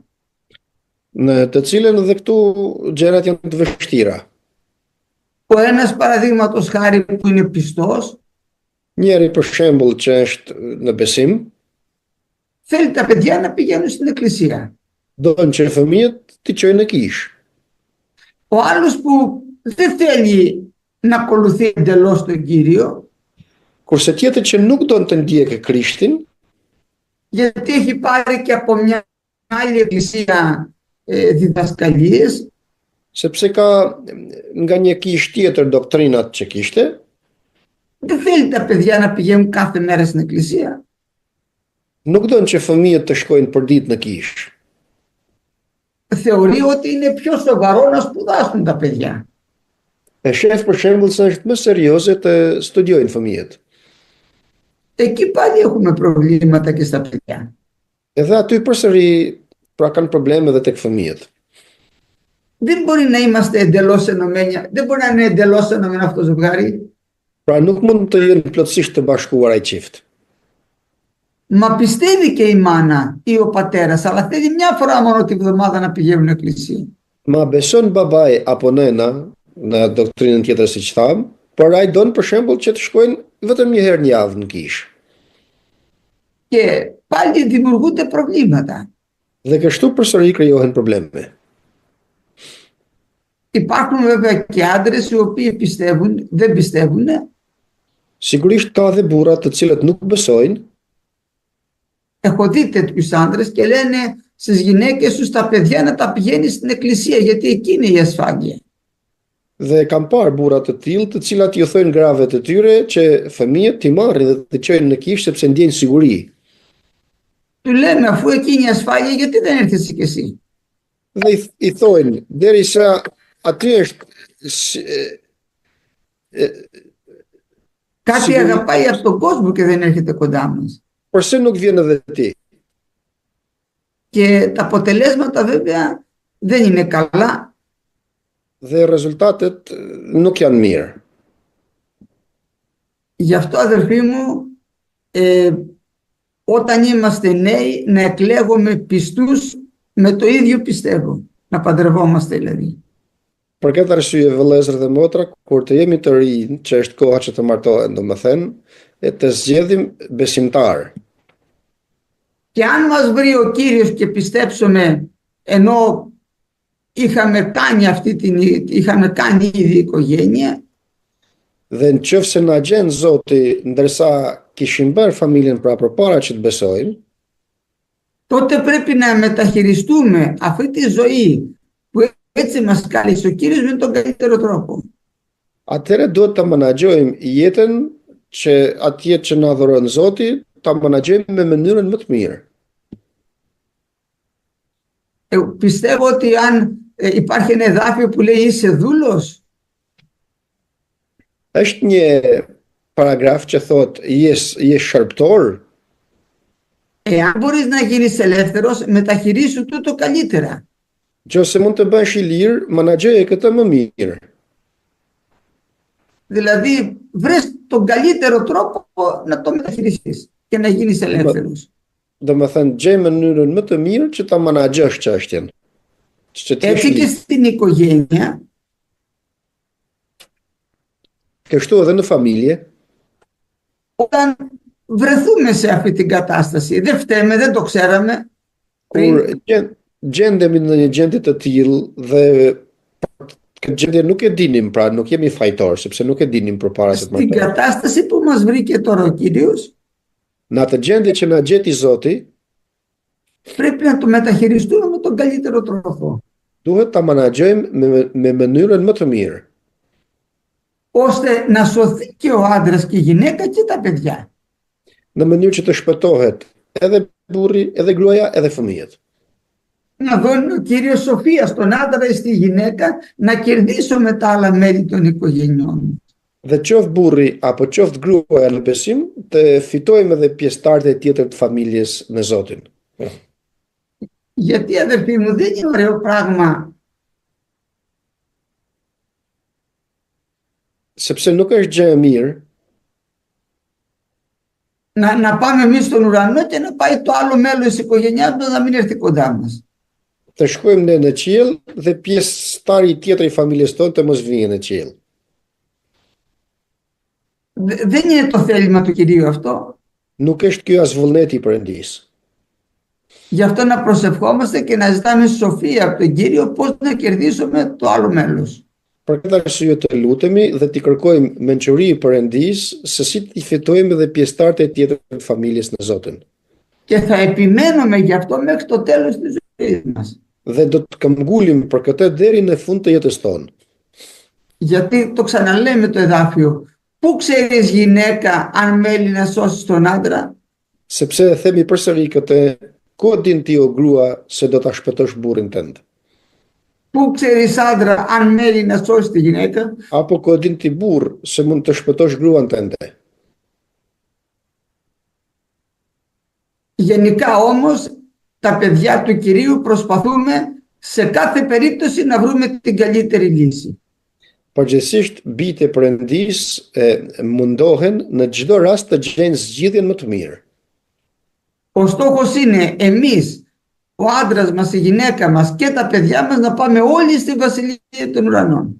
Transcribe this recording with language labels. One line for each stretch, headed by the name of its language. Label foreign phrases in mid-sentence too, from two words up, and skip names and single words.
Albanian: Në të cilën dhe këtu gjërat janë të vështira.
Greek: Ο ένας παραδείγματος χάρη που είναι πιστός
Albanian: Njeri për shembull që është në besim,
Greek: θέλει τα παιδιά να πηγαίνουν στην εκκλησία.
Albanian: don që fëmijët t'i çojnë në kishë.
Greek: Ο άλλος που δεν θέλει να ακολουθεί εντελώς τον Κύριο,
Albanian: Kurse tjetër që nuk don të ndjekë Krishtin,
Greek: γιατί έχει πάρει και από μια άλλη εκκλησία διδασκαλίες,
Albanian: sepse ka nga një kishë tjetër doktrinat që kishte,
Greek: δεν θέλει τα παιδιά να πηγαίνουν κάθε μέρα στην εκκλησία.
Albanian: nuk don që fëmijët të shkojnë për ditë në kishë.
Greek: Θεωρεί ότι είναι πιο σοβαρό να σπουδάσουν τα παιδιά.
Albanian: E shef për shembull se është më serioze të studiojnë fëmijët.
Greek: Εκεί πάλι έχουμε προβλήματα και στα παιδιά.
Albanian: Edhe aty përsëri pra kanë probleme edhe tek fëmijët.
Greek: Δεν μπορεί να είμαστε εντελώς ενωμένοι, δεν μπορεί να είναι εντελώς ενωμένο αυτό το ζευγάρι.
Albanian: Pra nuk mund të jenë plotësisht të bashkuar ai çift.
Greek: Μα πιστεύει και η μάνα ή ο πατέρας, αλλά θέλει μια φορά μόνο τη βδομάδα να πηγαίνουν εκκλησία.
Albanian: Ma beson babai apo nëna në doktrinën tjetër siç tham, por ai don për shembull që të shkojnë vetëm një herë në javë në kishë.
Greek: Και πάλι δημιουργούνται προβλήματα.
Albanian: Dhe kështu përsëri krijohen probleme.
Greek: Υπάρχουν βέβαια και άντρες οι οποίοι πιστεύουν, δεν πιστεύουν,
Albanian: Sigurisht ka dhe burra të cilët nuk besojnë,
Greek: έχω δει τέτοιους άντρες και λένε στις γυναίκες τους τα παιδιά να τα πηγαίνει στην εκκλησία γιατί εκεί είναι η ασφάλεια.
Albanian: dhe kam parë burra të tillë të cilat ju thojnë grave të tyre që fëmijët t'i marrin dhe të çojnë në kishë sepse ndjejnë siguri.
Greek: Του λέμε αφού εκεί είναι η ασφάλεια γιατί δεν έρθεις και εσύ.
Albanian: Dhe i thojnë derisa aty është
Greek: Κάτι αγαπάει από τον κόσμο και δεν έρχεται κοντά μας.
Albanian: pse nuk vjen edhe ti?
Greek: Και τα αποτελέσματα βέβαια δεν είναι καλά.
Albanian: Dhe rezultatet nuk janë mirë.
Greek: Γι' αυτό αδερφοί μου, όταν είμαστε νέοι να εκλέγουμε πιστούς με το ίδιο πιστεύω. Να παντρευόμαστε δηλαδή.
Albanian: Për këtë arsye vëllezër dhe motra, kur të jemi të rinj, që është koha që të martohen, domethënë, të zgjedhim besimtar.
Greek: Και αν μας βρει ο Κύριος και πιστέψουμε ενώ είχαμε κάνει ήδη οικογένεια,
Albanian: Dhe në qoftë na gjen Zoti ndërsa kishim bërë familjen pra përpara që të besojmë,
Greek: τότε πρέπει να μεταχειριστούμε αυτή τη ζωή που έτσι μας κάλεσε ο Κύριος με τον καλύτερο τρόπο.
Albanian: atëherë duhet ta menaxhojmë jetën që atje që na dhuron Zoti, ta menaxhojmë me mënyrën më të mirë.
Greek: Πιστεύω ότι αν υπάρχει ένα εδάφιο που λέει είσαι δούλος,
Albanian: Është një paragraf që thotë je shërptor,
Greek: εάν μπορείς να γίνεις ελεύθερος, μεταχειρίσου το καλύτερα.
Albanian: nëse mund të bësh i lirë, menaxhoje këtë më mirë.
Greek: Δηλαδή βρες τον καλύτερο τρόπο να το μεταχειριστείς και να γίνεις ελεύθερος.
Albanian: Domethënë gjej mënyrën më të mirë që ta menaxhosh çështjen. Që të jesh
Greek: Έτσι και
Albanian: liber.
Greek: στην οικογένεια,
Albanian: Kështu edhe në familje,
Greek: όταν βρεθούμε σε αυτή την κατάσταση, δεν φταίμε, δεν το ξέραμε πριν,
Albanian: kur gjendemi në një gjendje të tillë dhe këtë gjendje nuk e dinim, pra nuk jemi fajtor, sepse nuk e dinim përpara se të
Greek: στην
Albanian: martohemi.
Greek: κατάσταση που μας βρήκε τώρα ο Κύριος,
Albanian: Në atë gjendje që na gjeti Zoti,
Greek: πρέπει να το μεταχειριστούμε με τον καλύτερο τρόπο,
Albanian: duhet ta menaxhojmë me mënyrën më të mirë,
Greek: ώστε να σωθεί και ο άντρας και η γυναίκα και τα παιδιά.
Albanian: në mënyrë që të shpëtohet edhe burri, edhe gruaja, edhe fëmijët.
Greek: Να δώνει ο Κύριος σοφία στον άντρα ή στη γυναίκα να κερδίσουμε τα άλλα μέλη των οικογενειών.
Albanian: Dhe qoftë burri apo qoftë gruaja në besim, të fitojmë edhe pjesëtarët e tjetër të familjes me Zotin.
Greek: Γιατί αδερφοί μου δεν είναι ωραίο πράγμα
Albanian: sepse nuk është gjë e mirë
Greek: να πάμε εμείς στον ουρανό και να πάει το άλλο μέλος της οικογένειάς μας να μην έρθει κοντά μας.
Albanian: të shkojmë ne në qiell dhe pjesëtari tjetër i familjes tonë të mos vijë në qiell.
Greek: Δεν είναι το θέλημα του Κυρίου αυτό.
Albanian: Nuk është ky as vullneti i Perëndisë.
Greek: Γι' αυτό να προσευχόμαστε και να ζητάμε σοφία από τον Κύριο πώς να κερδίσουμε το άλλο μέλος.
Albanian: Për këtë arsye të lutemi dhe t'i kërkojmë mençuri i Perëndisë se si t'i fitojmë dhe pjesëtarët e tjetër të familjes në Zotin.
Greek: Και θα επιμένουμε γι' αυτό μέχρι το τέλος της ζωής μας.
Albanian: Dhe do të këmbgulim për këtë deri në fund të jetës tonë.
Greek: Γιατί το ξαναλέμε το εδάφιο. Πού ξέρεις γυναίκα αν μέλει να σώσεις τον άντρα?
Albanian: Sepse e themi përsëri këtë, ku din ti o grua se do ta shpëtosh burrin tënd?
Greek: Πού ξέρεις άντρα αν μέλει να σώσει τη γυναίκα?
Albanian: Apo ku din ti burr se mund të shpëtosh gruan tënde?
Greek: Γενικά όμως τα παιδιά του Κυρίου προσπαθούμε σε κάθε περίπτωση να βρούμε την καλύτερη λύση.
Albanian: Përgjithsisht bijtë e Perëndisë mundohen në çdo rast të gjejnë zgjidhjen më të mirë.
Greek: Ο στόχος είναι εμείς, ο άντρας μας, η γυναίκα μας και τα παιδιά μας να πάμε όλοι στη Βασιλεία των Ουρανών.